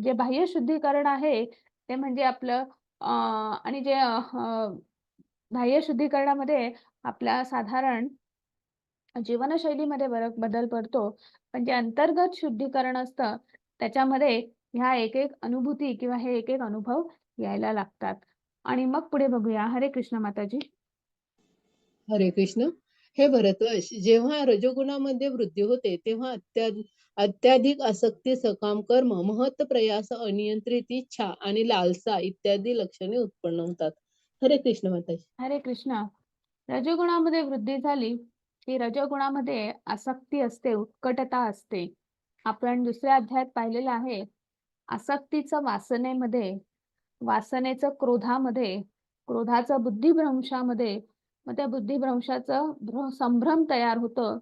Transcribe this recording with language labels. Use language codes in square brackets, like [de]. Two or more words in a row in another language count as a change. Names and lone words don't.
[mr] जे बाह्य शुद्धीकरण आहे, ते म्हणजे आपलं आणि जे बाह्य शुद्धीकरणामध्ये आपल्या साधारण जीवनशैलीमध्ये बदल पडतो. पण जे अंतर्गत शुद्धीकरण असतं, त्याच्यामध्ये ह्या एक-एक अनुभूती किंवा हे एक-एक अनुभव यायला लागतात. आणि मग पुढे बघूया. हरे कृष्ण माताजी. हरे कृष्ण. हे भरतवश, जेव्हा रजोगुणामध्ये वृद्धी होते तेव्हा अत्याधिक आसक्ती, सकाम कर्म, महत् प्रयास, अनियंत्रित इच्छा आणि लालसा इत्यादी लक्षणे उत्पन्न होतात. हरे कृष्ण माताजी. हरे कृष्ण. रजोगुणामध्ये वृद्धी झाली, की रजोगुणामध्ये आसक्ती असते, उत्कटता असते. आपण दुसऱ्या अध्यायात पाहिलेलं आहे, आसक्तीचं वासनेमध्ये, वासनेचं क्रोधामध्ये, क्रोधाचं बुद्धिभ्रंशामध्ये, मग त्या बुद्धिभ्रंशाचं संभ्रम तयार होतं.